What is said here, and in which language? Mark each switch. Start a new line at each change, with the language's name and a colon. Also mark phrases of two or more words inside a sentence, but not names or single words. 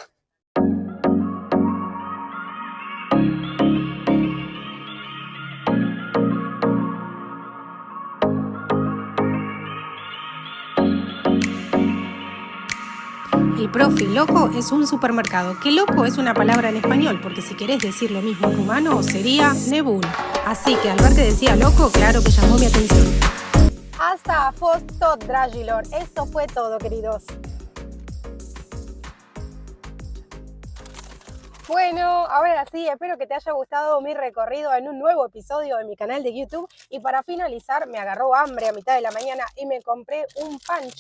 Spanish: El Profi Loco es un supermercado. Que loco es una palabra en español, porque si querés decir lo mismo en rumano sería nebun. Así que al ver que decía loco, claro que llamó mi atención.
Romanian: Hasta a fost tot, dragilor.
Spanish: Esto fue todo, queridos. Bueno, ahora sí, espero que te haya gustado mi recorrido en un nuevo episodio de mi canal de YouTube. Y para finalizar, me agarró hambre a mitad de la mañana y me compré un pancho.